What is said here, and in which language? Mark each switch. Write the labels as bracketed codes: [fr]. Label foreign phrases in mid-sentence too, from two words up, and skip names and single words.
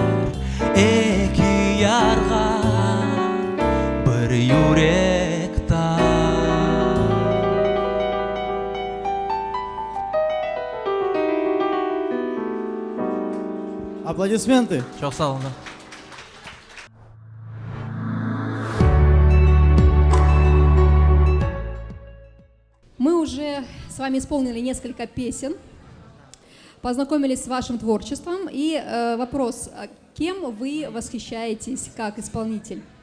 [crh] İki yarga bir yürekten. [ru] Аплодисменты. [crh] Çok sağ olun. [ru] Мы уже с вами исполнили несколько песен, познакомились с вашим творчеством. И вопрос, кем вы восхищаетесь как исполнитель?